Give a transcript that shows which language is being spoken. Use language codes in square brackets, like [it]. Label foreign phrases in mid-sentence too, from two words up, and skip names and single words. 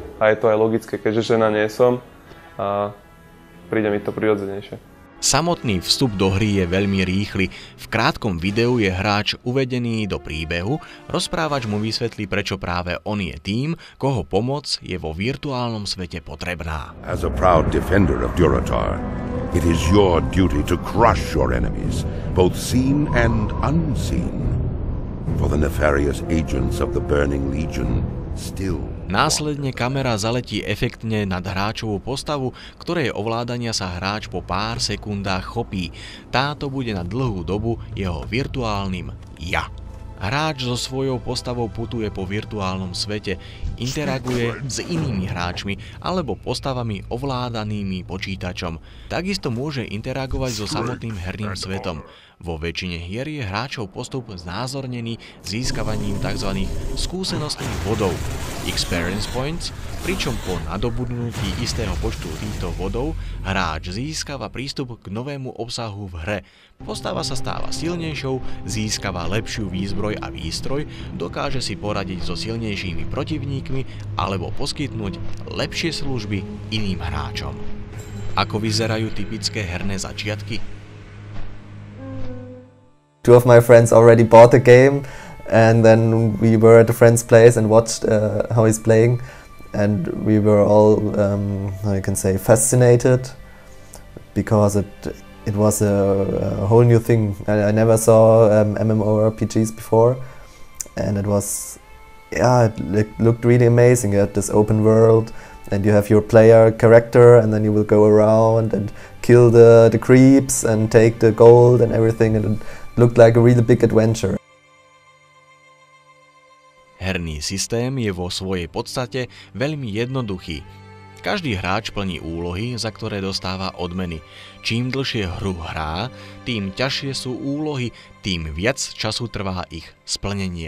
[sk] A je to aj logické, keďže žena nie som a príde mi to prirodzenejšie. Samotný vstup do hry je veľmi rýchly. V krátkom videu je hráč uvedený do príbehu, rozprávač mu vysvetlí, prečo práve on je tým, koho pomoc je vo virtuálnom svete potrebná. [en] As a proud defender of Durotar, it is your duty to crush your enemies, both seen and unseen. For the nefarious agents of the Burning Legion still. [sk] Následne kamera zaletí efektne nad hráčovú postavu, ktorej ovládania sa hráč po pár sekundách chopí. Táto bude na dlhú dobu jeho virtuálnym ja. Hráč so svojou postavou putuje po virtuálnom svete, interaguje s inými hráčmi alebo postavami ovládanými počítačom. Takisto môže interagovať so samotným herným svetom. Vo väčšine hier je hráčov postup znázornený získavaním tzv. Skúsenostných bodov, [en] experience points, [sk] pričom po nadobudnutí istého počtu týchto bodov hráč získava prístup k novému obsahu v hre. Postava sa stáva silnejšou, získava lepšiu výzbroj a výstroj, dokáže si poradiť so silnejšími protivníkmi alebo poskytnúť lepšie služby iným hráčom. Ako vyzerajú typické herné začiatky? [en] Two of my friends already bought the game, and then we were at a friend's place and watched how he's playing, and we were all, how you can say, fascinated, because it was a whole new thing. I never saw MMORPGs before, and it was, yeah, it looked really amazing. You had this open world, and you have your player character, and then you will go around and kill the creeps and take the gold and everything, and it looked like a really big adventure. [sk] Herný systém je vo svojej podstate veľmi jednoduchý. Každý hráč plní úlohy, za ktoré dostáva odmeny. Čím dlhšie hru hrá, tým ťažšie sú úlohy, tým viac času trvá ich splnenie.